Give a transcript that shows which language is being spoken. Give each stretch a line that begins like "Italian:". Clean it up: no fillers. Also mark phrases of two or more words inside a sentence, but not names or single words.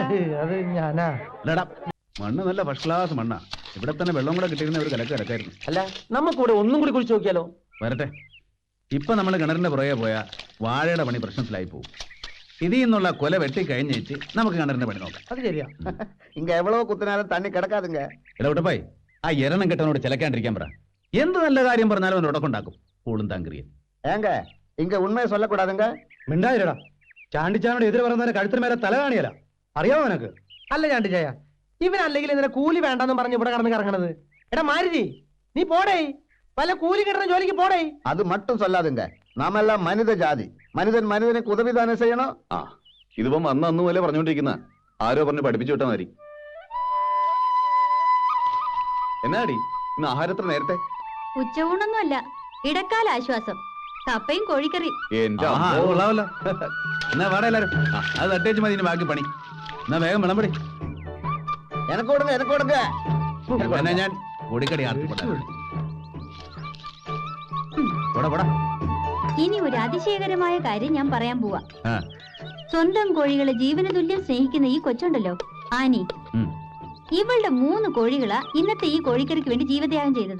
Malayalam: അത് ഞാനാ. അല്ലടാ മണ്ണ് നല്ല ഫസ്റ്റ് ക്ലാസ് മണ്ണാ. ഇവിടെ തന്നെ വെള്ളം കൂടെ കിട്ടിയിരുന്ന ഒരു കലക്ക് കിടക്കായിരുന്നു. അല്ല നമുക്കിവിടെ ഒന്നും കൂടി കുറിച്ച് നോക്കിയാലോ? വരട്ടെ. ഇപ്പൊ നമ്മൾ കിണറിന്റെ പുറകെ പോയാ വാഴയുടെ പണി പ്രശ്നത്തിലായി പോകും. ഇതിൽ നിന്നുള്ള കൊല വെട്ടി കഴിഞ്ഞേച്ച് നമുക്ക് കിണറിന്റെ പണി നോക്കാം. അത് ശരിയാ.
Tamil: இங்க எவ்வளவு குத்தினாலும் தண்ணி கிடக்காதுங்க.
Malayalam: ഇടവിട്ടപ്പായി ആ എരണം കെട്ടവനോട് ചിലക്കാണ്ടിരിക്കാൻ പറ. എന്ത് നല്ല കാര്യം പറഞ്ഞാലും അവൻ ഉടക്കുണ്ടാക്കും. പൂളും താങ്കരിയും.
Tamil: ஏங்க இங்க உண்மையை சொல்லக்கூடாதுங்க.
Malayalam: മിണ്ടായിരടാ. ചാണ്ടിച്ചാനോട് എതിര് പറയുന്നവരെ കഴുത്തിന് മേലെ തല കാണിയല്ല. അറിയാമോ നിനക്ക്? അല്ല ചാണ്ടി ചായ, ഇവൻ അല്ലെങ്കിൽ ഇതിനെ കൂലി വേണ്ടെന്നും പറഞ്ഞ് ഇവിടെ കടന്ന് കറങ്ങണത്. എടാ മാരുതി, നീ പോടേ. വല്ല കൂലി കിട്ടുന്ന ജോലിക്ക് പോടേ.
Tamil: அது மட்டும் சொல்லாதுங்க. நாம எல்லாம் மனித ஜாதி. மனிதன் மனிதனுக்கு உதவிதானே செய்யணும்.
Malayalam: ആ ഇതിപ്പം അന്ന് പോലെ പറഞ്ഞോണ്ടിരിക്കുന്ന ആരോ പറഞ്ഞ് പഠിപ്പിച്ചു വിട്ടാ മതി. എന്നാടി ഇന്ന് ആഹാരത്തിന് നേരത്തെ? ഉച്ചയൂണൊന്നുമല്ല, ഇടക്കാല ആശ്വാസം. കപ്പയും കോഴിക്കറി. എന്റെ ആഹാ, അത് അമ്മോ. കൊള്ളാമല്ലോ. എന്നാ വാട എല്ലാരും. അത് തട്ടേച്ച് മതി ഇനി ബാക്കി പണി. എന്നാ വേഗം വിളമ്പടി.
Tamil: எனக்கு கொடுங்க, எனக்கு கொடுங்க.
Malayalam: എന്നാ ഞാൻ പൊടിക്കടി പോടാ. ഇനി ഒരു അതിശയകരമായ കാര്യം ഞാൻ പറയാൻ പോവാ. ആ. സ്വന്തം കോഴികളെ ജീവന തുല്യം സ്നേഹിക്കുന്ന ഈ കൊച്ചുണ്ടല്ലോ ആനി, ഉം. ഇവളുടെ 3 കോഴികളാ ഇന്നത്തെ ഈ കോഴിക്കറിക്ക് വേണ്ടി ജീവത്യാഗം ചെയ്തത്.